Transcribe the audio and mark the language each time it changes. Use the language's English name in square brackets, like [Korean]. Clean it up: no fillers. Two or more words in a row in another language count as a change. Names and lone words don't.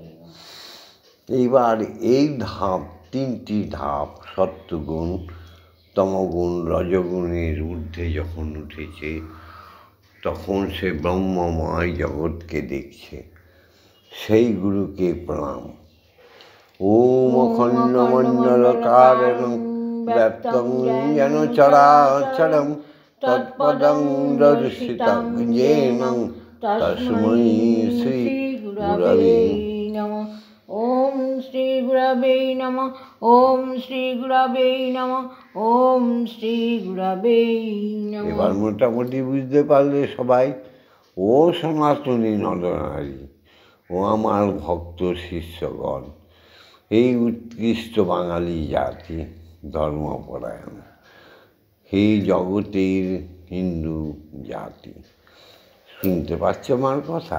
[Bangla] এইবার এই ধাপ, তিনটি ধাপ, সত্যগুণ, তমগুণ, রজগুণের ঊর্ধ্বে যখন উঠেছে, তখন সে ব্রহ্মময় জগৎকে দেখছে, সেই গুরুকে প্রণাম। [Sanskrit] ওম অখণ্ডমণ্ডলকারণং ব্যক্তং যেন চরাচরং তৎপদং দর্শিতং যেন তস্मै শ্রী গুরবে নমঃ। ওম শ্রী গুরবে নমঃ। ওম শ্রী গুরবে নমঃ। ওম শ্রী গুরবে নমঃ। [Bangla] এবার মোটামুটি বুঝতে পারলে সবাই, ও সনাতনী নরনারী, ও আমার ভক্ত শিষ্যগণ, এই উৎকৃষ্ট বাঙালি জাতি, ধর্মপরায়ণ, হে জগতের হিন্দু জাতি, শুনতে পাচ্ছ আমার কথা?